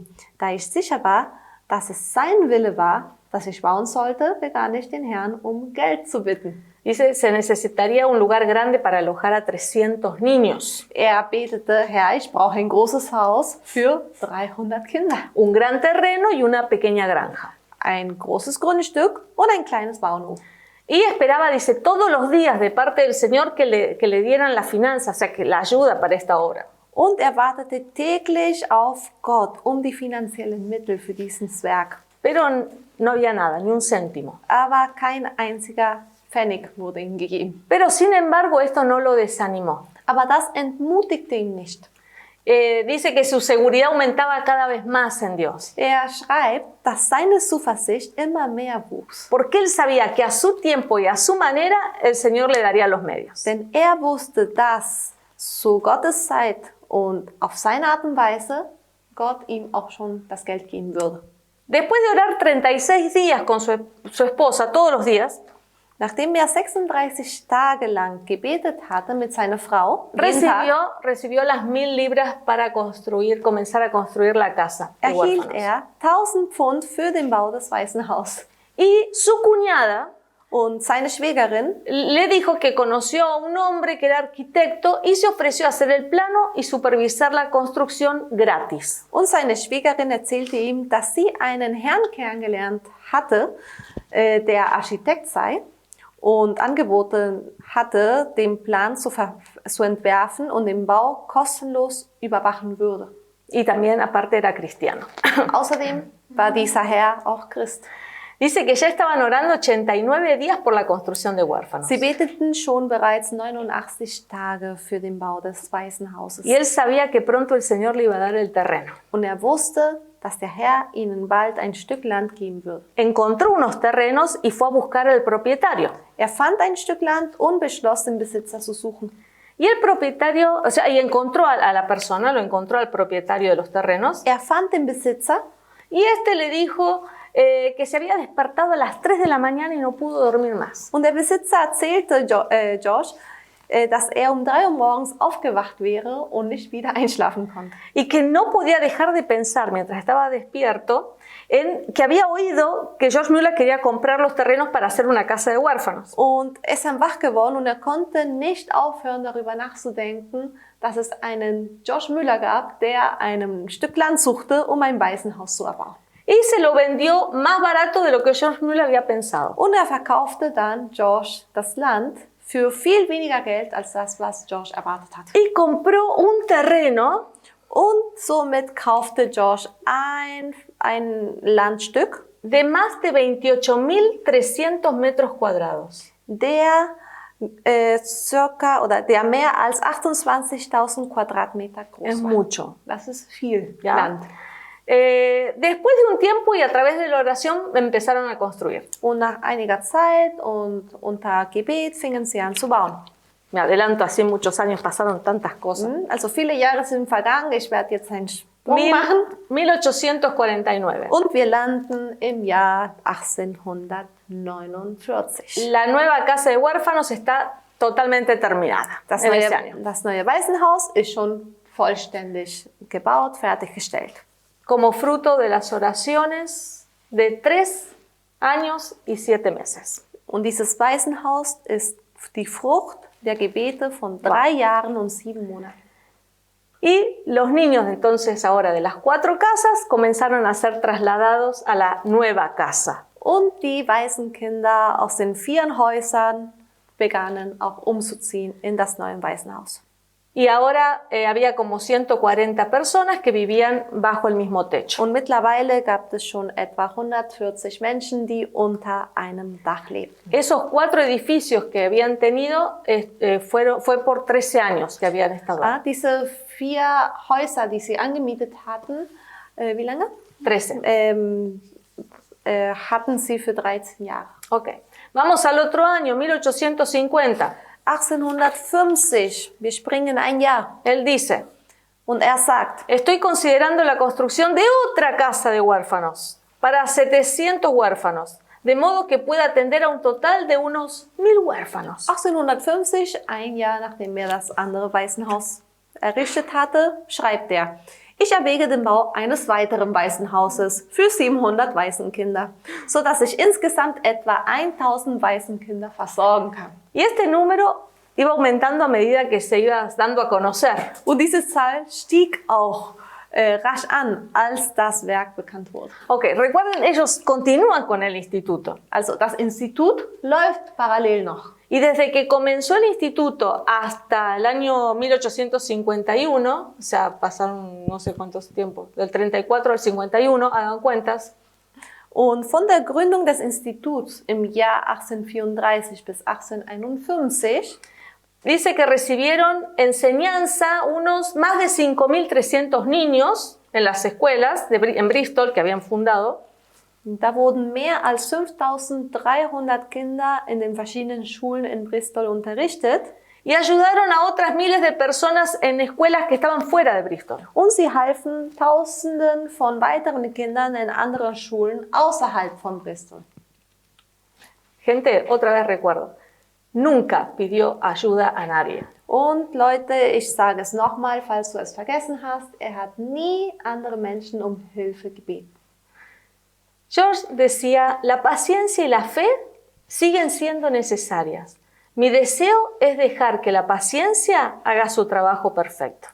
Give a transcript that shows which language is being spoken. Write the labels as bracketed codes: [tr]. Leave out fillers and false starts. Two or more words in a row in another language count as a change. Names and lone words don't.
[de] Da ich sicher war, dass es sein Wille war, dass ich bauen sollte, begann ich den Herrn um Geld zu bitten. [es] Dice, se necesitaría un lugar grande para alojar a 300 niños. [de] Er betete, Herr, ich brauche ein großes Haus für 300 Kinder. [es] Un gran terreno y una pequeña granja. [de] Ein großes Grundstück und ein kleines Bauernhof. [es] Y esperaba, dice, todos los días de parte del Señor que le dieran la finanza, o sea, que la ayuda para esta obra. [de] Und er wartete täglich auf Gott die finanziellen Mittel für dieses Werk. [es] Pero no había nada, ni un céntimo. [de] Aber kein einziger Pfennig wurde ihm gegeben. [es] Pero sin embargo, esto no lo desanimó. [de] Aber das entmutigte ihn nicht. [es] Dice que su seguridad aumentaba cada vez más en Dios. [de] Er schreibt, dass seine Zuversicht immer mehr wuchs. [es] Porque él sabía que a su tiempo y a su manera el Señor le daría los medios. [de] Denn er wusste, dass zu Gottes Zeit und auf seine Art und Weise Gott ihm auch schon das Geld geben würde. [es] Después de orar 36 días con su esposa todos los días, [de] nachdem er 36 Tage lang gebetet hatte mit seiner Frau, [es] recibió las 1000 libras para comenzar a construir la casa. [de] Erhielt er 1000 Pfund für den Bau des Waisenhauses. [es] Y su cuñada [de] und seine Schwägerin [es] le dijo que conoció a un hombre que era arquitecto y se ofreció a hacer el plano y supervisar la construcción gratis. [de] Und seine Schwägerin erzählte ihm, dass sie einen Herrn kennengelernt hatte, der Architekt sei und angeboten hatte, den Plan zu entwerfen und den Bau kostenlos überwachen würde. [es] Y también aparte era cristiano. [de] Außerdem war dieser Herr auch Christ. [es] Dice que ya estaban orando 89 días por la construcción de huérfanos. [de] Sie beteten schon bereits 89 Tage für den Bau des Waisenhauses. [es] Y él sabía que pronto el Señor le iba a dar el terreno. [de] Und er wusste, dass der Herr ihnen bald ein Stück Land geben würde. [es] Encontró unos terrenos y fue a buscar al propietario. [de] Er fand ein Stück Land und beschloss, den Besitzer zu suchen. [es] Y el propietario, y encontró a la persona, lo encontró al propietario de los terrenos. [de] Er fand den Besitzer. [es] Y este le dijo que se había despertado a las 3 de la mañana y no pudo dormir más. [de] Und der Besitzer erzählte Josh, dass er um 3 Uhr morgens aufgewacht wäre und nicht wieder einschlafen konnte. [es] Y que no podía dejar de pensar mientras estaba despierto en que había oído que George Müller quería comprar los terrenos para hacer una casa de huérfanos. [de] Und er ist dann wach geworden und er konnte nicht aufhören, darüber nachzudenken, dass es einen George Müller gab, der ein Stück Land suchte, ein Waisenhaus zu erbauen. [es] Y se lo vendió más barato de lo que George Müller había pensado. [de] Und er verkaufte dann George das Land für viel weniger Geld als das, was George erwartet hat. [es] Y compró un terreno [de] Und somit kaufte George ein Landstück, [es] de más de 28.300 metros cuadrados. [de] der der mehr als 28.000 Quadratmeter groß [es] Es [de] war. [es] mucho. [de] Das ist viel [es] ¿Ya? [de] Land. [es] Después de un tiempo y a través de la oración empezaron a construir. [de] Und nach einiger Zeit und unter Gebet fingen sie an zu bauen. [es] Me adelanto, así muchos años pasaron tantas cosas. [de] Also viele Jahre sind vergangen. Ich werde jetzt einen Sprung machen. [es] 1849. [de] Und wir landen im Jahr 1849. [es] La nueva casa de huérfanos está totalmente terminada. [de] Das [es] en ese año. [de] neue Waisenhaus ist schon vollständig gebaut, fertiggestellt. [es] Como fruto de las oraciones de 3 años y 7 meses. [de] Und dieses Waisenhaus ist die Frucht der Gebete von 3 Jahren und 7 Monaten. [es] Y los niños entonces ahora de las 4 casas comenzaron a ser trasladados a la nueva casa. [de] Und die Waisenkinder aus den 4 Häusern begannen auch umzuziehen in das neue Waisenhaus. [es] Y ahora había como 140 personas que vivían bajo el mismo techo. [de] Und mittlerweile gab es schon etwa 140 Menschen, die unter einem Dach lebten. [es] Esos 4 edificios que habían tenido fue por 13 años que habían estado ahí. [de] Diese 4 Häuser, die sie angemietet hatten, wie lange? [es] 13. [de] Hatten sie für 13 Jahre. [es] Ok. Vamos al otro año, 1850. [de] 1850, wir springen ein Jahr. [es] Él dice, [de] Und er sagt, [es] estoy considerando la construcción de otra casa de huérfanos para 700 huérfanos, de modo que pueda atender a un total de unos 1.000 huérfanos. [de] 1850, ein Jahr nachdem er das andere Waisenhaus errichtet hatte, schreibt er, ich erwäge den Bau eines weiteren Waisenhauses für 700 Waisenkinder, sodass ich insgesamt etwa 1000 Waisenkinder versorgen kann. [es] Y este número iba aumentando a medida que se iba dando a conocer. [de] Und diese Zahl stieg auch rasch an, als das Werk bekannt wurde. [es] Ok, recuerden, ellos continúan con el instituto. [de] Also das Institut läuft parallel noch. [es] Y desde que comenzó el instituto hasta el año 1851, o sea, pasaron no sé cuántos tiempos, del 34 al 51, hagan cuentas. [de] Und von der Gründung des Instituts im Jahr 1834 bis 1851 [es] dice que recibieron enseñanza unos más de 5.300 niños en las escuelas en Bristol que habían fundado. [de] Da wurden mehr als 5300 Kinder in den verschiedenen Schulen in Bristol unterrichtet. [es] Y ayudaron a otras miles de personas en escuelas que estaban fuera de Bristol. [de] Und sie halfen Tausenden von weiteren Kindern in anderen Schulen außerhalb von Bristol. [es] Gente, otra vez recuerdo, nunca pidió ayuda a nadie. [de] Und Leute, ich sage es nochmal, falls du es vergessen hast, er hat nie andere Menschen um Hilfe gebeten. [es] George decía, la paciencia y la fe siguen siendo necesarias. Mi deseo es dejar que la paciencia haga su trabajo perfecto.